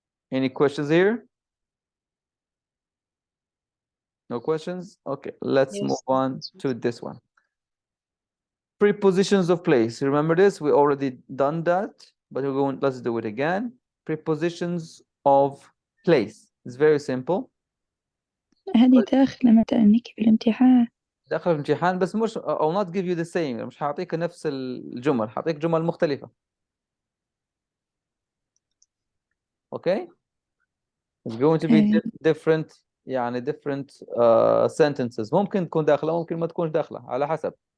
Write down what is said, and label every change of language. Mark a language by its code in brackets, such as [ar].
[en] Any questions here? No questions? Okay, let's Yes. move on to this one. Prepositions of place. Remember this? We already done that, but we're going, let's do it again. Prepositions of place. It's very simple. [ar] هذه داخلة متأنك في الامتحان. داخل الامتحان بس مش [en] I'll not give you the same. [ar] مش هعطيك نفس الجمل، هعطيك جمل مختلفة. [en] Okay? It's going to be different يعني different sentences. [ar] ممكن تكون داخلة ممكن ما تكونش داخلة على حسب.